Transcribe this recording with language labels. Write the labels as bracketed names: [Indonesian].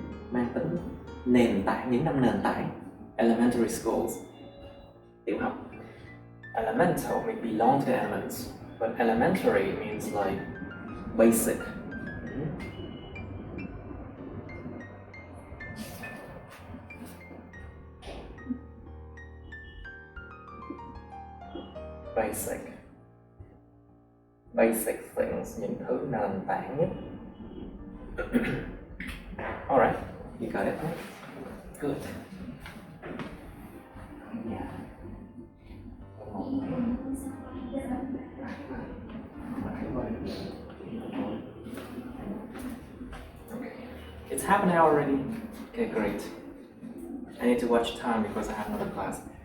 [Vietnamese] Mang tính nền tảng, những năm nền tảng. [English] Elementary schools. [Vietnamese] Tiểu học. [English] Elemental may belong to the elements, but elementary means like basic. Basic things, [Vietnamese] những thứ nền tảng nhất. [English] Alright, you got it, right? Good. Yeah. Okay. It's half an hour already. Okay, great. I need to watch time because I have another class.